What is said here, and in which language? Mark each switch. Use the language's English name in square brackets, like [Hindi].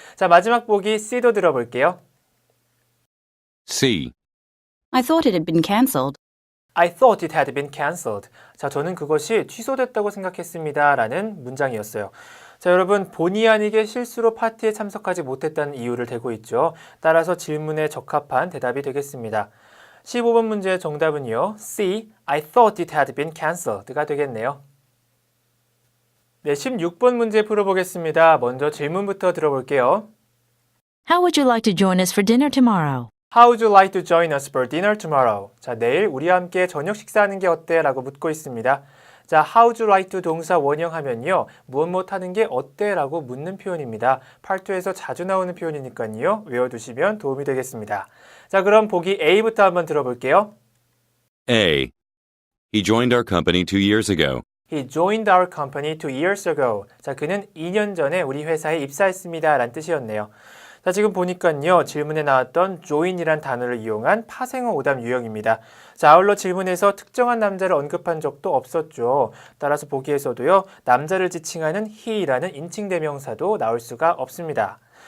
[Korean] 자, 마지막 보기 C도 들어볼게요. [English] C. I thought it had been cancelled. I thought it had been cancelled. [Korean] 자, 저는 그것이 취소됐다고 생각했습니다. 라는 문장이었어요. 자, 여러분 본의 아니게 실수로 파티에 참석하지 못했다는 이유를 대고 있죠. 따라서 질문에 적합한 대답이 되겠습니다. 15번 문제의 정답은요. C. [English] I thought it had been cancelled [Korean] 가 되겠네요. 네, 16번 문제 풀어보겠습니다. 먼저 질문부터 들어볼게요. [English] How would you like to join us for dinner tomorrow? How would you like to join us for dinner tomorrow? [Korean] 자, 내일 우리와 함께 저녁 식사하는 게 어때? 라고 묻고 있습니다. [English] 자, how would you like to [Korean] 동사 원형하면요. 무엇 하는 게 어때? 라고 묻는 표현입니다. 팔투에서 자주 나오는 표현이니까요. 외워두시면 도움이 되겠습니다. 자, 그럼 보기 A부터 한번 들어볼게요. [English] A. He joined our company 2 years ago. He joined our company 2 years ago. [Korean] 자, 그는 2년 전에 우리 회사에 입사했습니다. 라는 뜻이었네요. 자, 지금 보니까요. 질문에 나왔던 join이란 단어를 이용한 파생어 오답 유형입니다. 자, 아울러 질문에서 특정한 남자를 언급한 적도 없었죠. 따라서 보기에서도요. 남자를 지칭하는 he라는 인칭대명사도 나올 수가 없습니다.